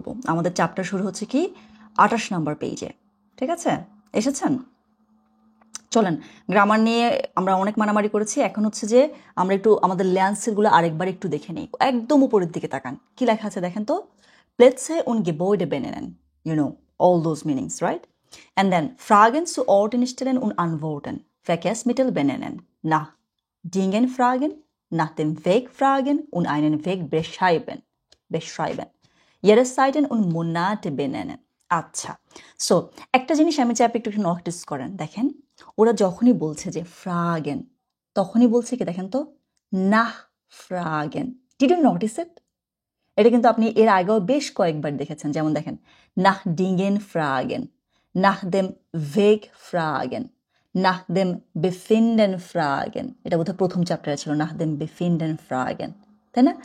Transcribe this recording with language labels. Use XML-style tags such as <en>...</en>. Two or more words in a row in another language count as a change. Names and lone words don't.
<bn>আমাদের চ্যাপ্টার শুরু হচ্ছে কি 28 নম্বর পেজে, ঠিক আছে? এসেছেন? চলেন, গ্রামার নিয়ে আমরা অনেক মারামারি করেছি, এখন হচ্ছে যে আমরা একটু আমাদের ল্যান্সেরগুলো আরেকবার একটু দেখে নিই। একদম উপরের দিকে তাকান, কি লেখা আছে দেখেন তো,</bn> <de>Plätze und Gebäude benennen,</de> <en>you know, all those meanings, right? And then</en> <de>Fragen zu Orten stellen und antworten, Verkehrsmittel benennen, nach Dingen fragen, nach dem Weg fragen und einen Weg beschreiben, Jahreszeiten und Monate benennen.</de> <bn>আচ্ছা, সো একটা জিনিস আমি চাই আপনি একটু নোটিস করেন, দেখেন ওরা যখনই বলছে যে ফ্রাগেন, তখনই বলছে কি দেখেন তো,</bn> <de>nach fragen.</de> <en>Did you notice it?</en> <bn>এটা কিন্তু আপনি এর আগেও বেশ কয়েকবার দেখেছেন, যেমন দেখেন</bn> <de>nach Dingen fragen, nach dem Weg fragen, nach dem Befinden fragen,</de> <bn>এটা বোধহয় প্রথম চ্যাপ্টারে ছিল,</bn> <de>nach dem Befinden fragen,</de> <bn>তাই না?</bn>